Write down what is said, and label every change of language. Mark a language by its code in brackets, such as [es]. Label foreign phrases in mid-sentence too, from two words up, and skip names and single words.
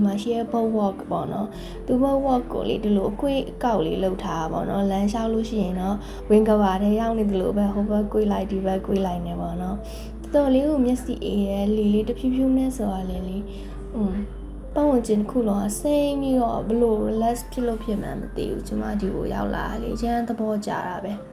[my] မှာရှိရ [en] boat walk [my] ပေါ့နော်သူ [en] boat walk [my] ကိုလေဒီလိုအကွေ့အကောက်လေးလှုပ်ထားတာပေါ့နော်လမ်းလျှောက်လို့ရှိရင်တော့ဝင်ကဘာထဲရောက်နေသလိုပဲဟိုဘက်ကွေ့လိုက်ဒီဘက်ကွေ့လိုက်နေပေါ့နော်တော်တော်လေးကိုမျက်စိအေးရဲလေလေးတဖြူးဖြူးနဲ့ဆိုရလေပတ်ဝန်းကျင်တစ်ခုလုံးကစိမ့်ပြီးတော့ဘလို့ relax ဖြစ်လို့ဖြစ်မှန်းမသိဘူးကျမဒီကိုရောက်လာလေကျန်းသဘောကျတာပဲ